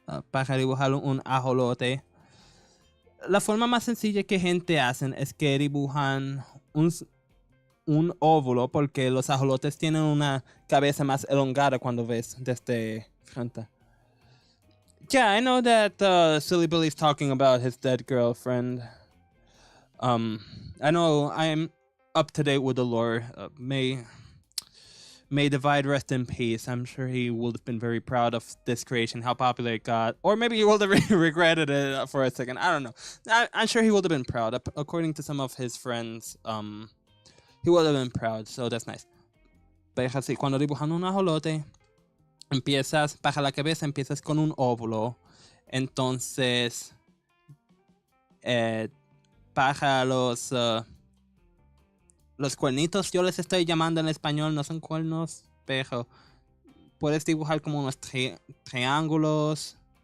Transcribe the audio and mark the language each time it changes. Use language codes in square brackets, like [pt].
[es] Para dibujar un ajolote. La forma más sencilla que gente hacen es que dibujan un óvulo, porque los ajolotes tienen una cabeza más elongada cuando ves desde frente. [en] Yeah, I know that Silly Billy's talking about his dead girlfriend. I know I'm up to date with the lore. May Divide rest in peace. I'm sure he would have been very proud of this creation, how popular it got. Or maybe he would have regretted it for a second. I don't know. I'm sure he would have been proud. According to some of his friends, he would have been proud. So that's nice. [es] Pero así, cuando dibujan un ajolote, para la cabeza empiezas con un óvulo. Entonces, para los cuernitos, yo les estoy llamando en español, no son cuernos, pero puedes dibujar como unos triángulos.